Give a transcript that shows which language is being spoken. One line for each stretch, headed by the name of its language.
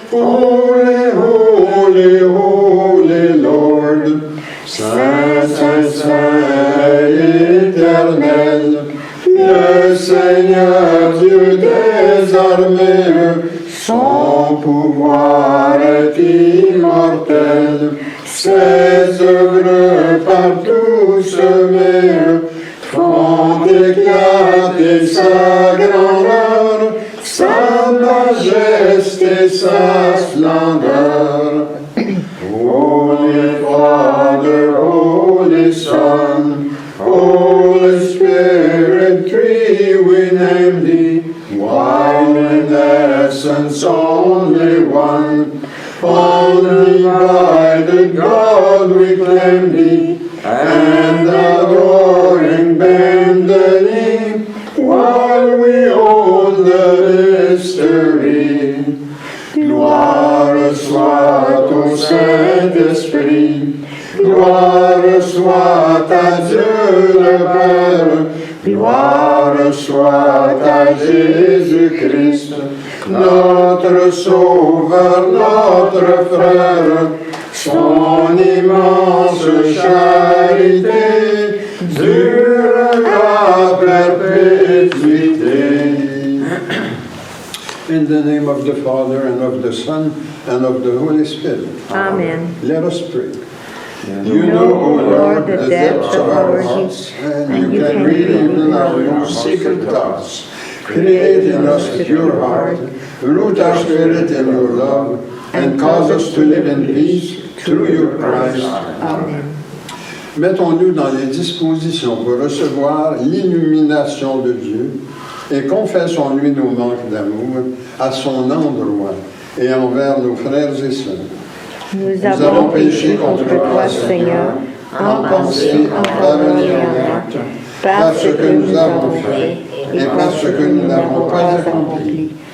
English: Holy, holy, holy Lord,
French: Saint, Saint, Saint, éternel, le Seigneur Dieu des armées, son pouvoir est immortel, ses œuvres partout semées font éclater sa grandeur, sa majesté, sa splendeur.
English: Holy Father, Holy Son, Holy Spirit, three we name thee, one in essence, only one. Undivided God we claim thee, and adoring bend the knee, while we hold the mystery.
French: Gloire soit au Saint-Esprit, gloire soit à Dieu le Père, gloire soit à Jésus-Christ, notre Sauveur, notre Frère, son immense charité durera perpétuité.
English: In the name of the Father, and of the Son, and of the Holy Spirit. Amen. Let us pray. You know, O Lord, the depths of our hearts, and you can read even our most secret thoughts. Create in us a pure heart, root our spirit in your love, and cause us to live in peace through your Christ. Amen.
French: Mettons-nous dans les dispositions pour recevoir l'illumination de Dieu et confessons-lui nos manques d'amour à son endroit et envers nos frères et sœurs. Nous avons péché contre toi, Seigneur, en pensée, en parole et en acte, parce que nous avons fait et parce que nous n'avons pas accompli.